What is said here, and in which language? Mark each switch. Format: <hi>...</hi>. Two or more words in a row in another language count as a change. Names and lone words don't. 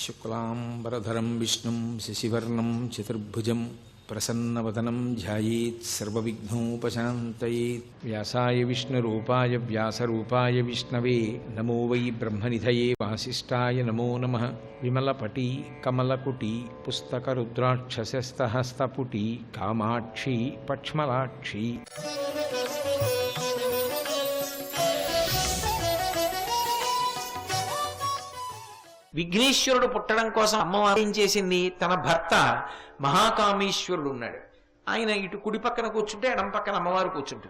<sa>शुक्लांबरधरं विष्णुं शशिवर्णं चतुर्भुजं प्रसन्नवदनं ध्यायेत् सर्वविघ्नोपशान्तयेत्। व्यासाय विष्णुरूपाय व्यासरूपाय विष्णवे नमो वै ब्रह्मनिधये वासिष्ठाय नमो नमः। विमलपटी कमलकुटी पुस्तकरुद्राक्षसस्तहस्तपुटी कामाक्षी पक्ष्मलाक्षी।</sa> <te>విఘ్నేశ్వరుడు పుట్టడం కోసం అమ్మవారు ఏం చేసింది? తన భర్త మహాకామేశ్వరుడు ఉన్నాడు, ఆయన ఇటు కుడి పక్కన కూర్చుంటే ఎడం పక్కన అమ్మవారు కూర్చుంటుంది.</te>